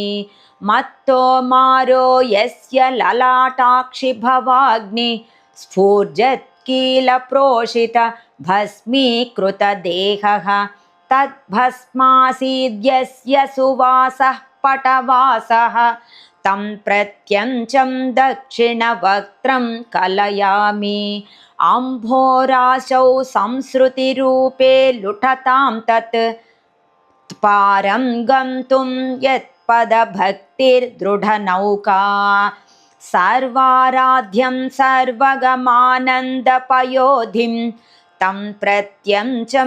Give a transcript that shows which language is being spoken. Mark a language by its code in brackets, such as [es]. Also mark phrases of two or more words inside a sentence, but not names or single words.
[sa] మత్తో మారో యస్య లలాటాక్షి భవాగ్ని స్ఫూర్జత్కీలప్రోషిత భస్మీకృతదేహః తద్భస్మాసీద్యస్య సువాసః పటవాసః తం ప్రత్యంచం దక్షిణవక్త్రం కలయామి. अम्भोराशौ संसृतिरूपे लुठतां तत् पारं गन्तुं यत्पदभक्तिर्दृढनौका सर्वाराध्यं सर्वगमानन्दपयोधिं तं प्रत्यञ्चं